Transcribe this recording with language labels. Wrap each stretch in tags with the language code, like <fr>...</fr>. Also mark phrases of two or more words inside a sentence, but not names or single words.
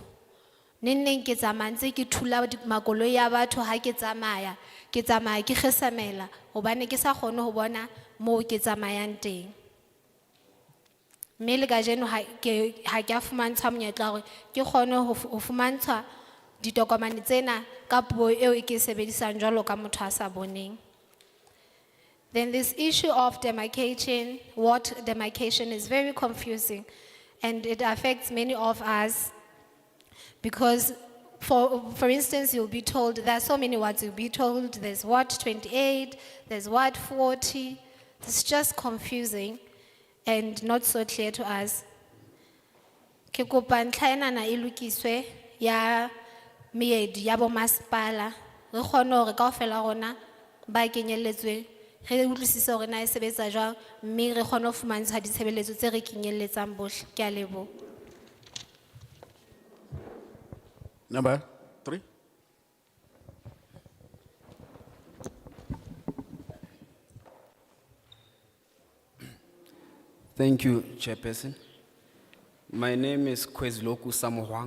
<st>Neng ke tsamaya ntse ke thula makoloi ya batho ha ke tsamaya ke kgesamela hobane ke sa kgone ho bona moo ke tsamayang teng. Mme le kajeno ha ke a fumantshwa monyetla hore ke kgone ho fumantshwa ditokomane tsena ka puo eo ke e sebedisang jwalo ka motho a sa boneng.</st> <en>Then this issue of demarcation, ward demarcation is very confusing and it affects many of us because for instance, you'll be told, there are so many wards, you'll be told there's ward 28, there's ward 40. It's just confusing and not so clear to us.</en> <st>Ke kopa ntlha ena na e lokiswe ya meedi ya bo masepala re kgone hore kaofela rona ba kenyelletswe re utlwisise hore na e sebetsa jwang mme re kgone ho fumantshwa ditshebeletso tse re kenyelletsang bohle. Ke a leboha.</st> <en>Number 3. Thank you, Chairperson. My name is Kwezloku Samohwang.</en>